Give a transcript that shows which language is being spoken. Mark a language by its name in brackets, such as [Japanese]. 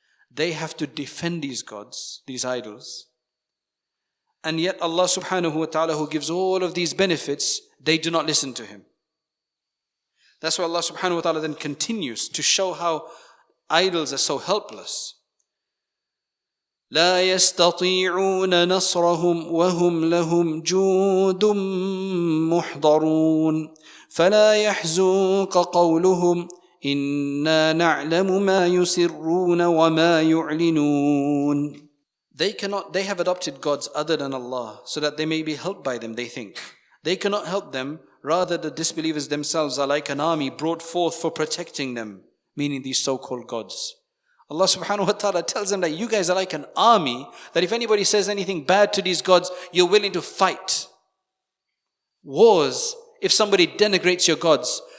[English] They have to defend these gods, these idols. And yet Allah subhanahu wa ta'ala, who gives all of these benefits, they do not listen to Him. That's why Allah subhanahu wa ta'ala then continues to show how idols are so helpless. [Arabic] لا يستطيعون نصرهم وهم لهم جند محضرون فلا يحزنك قولهم إنا نعلم ما يسرون وما يعلنون. [English] They have adopted gods other than Allah so that they may be helped by them, they think. They cannot help them. Rather, the disbelievers themselves are like an army brought forth for protecting them, meaning these so-called gods. Allah subhanahu wa ta'ala tells them that you guys are like an army, that if anybody says anything bad to these gods, you're willing to fight wars if somebody denigrates your gods.